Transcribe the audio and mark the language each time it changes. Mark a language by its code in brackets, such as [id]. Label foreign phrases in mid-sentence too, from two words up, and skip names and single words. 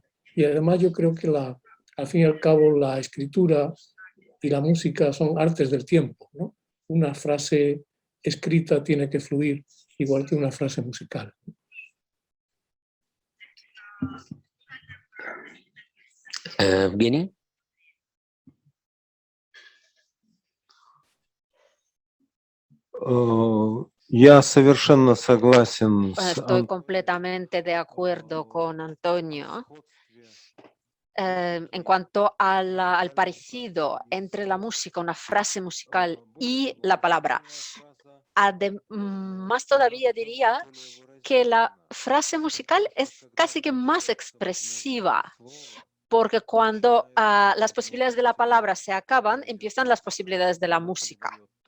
[es] Y además yo creo que al fin y al cabo la escritura y la música son artes del tiempo, ¿no? Una frase escrita tiene que fluir igual que una frase musical. ¿Viene? [ru] Я совершенно согласен [es] Estoy completamente de acuerdo con Antonio en cuanto al parecido entre la música, una frase musical y la palabra. Más todavía diría que la frase musical es casi que más expresiva, porque cuando las posibilidades de la palabra se acaban, empiezan las posibilidades de la música.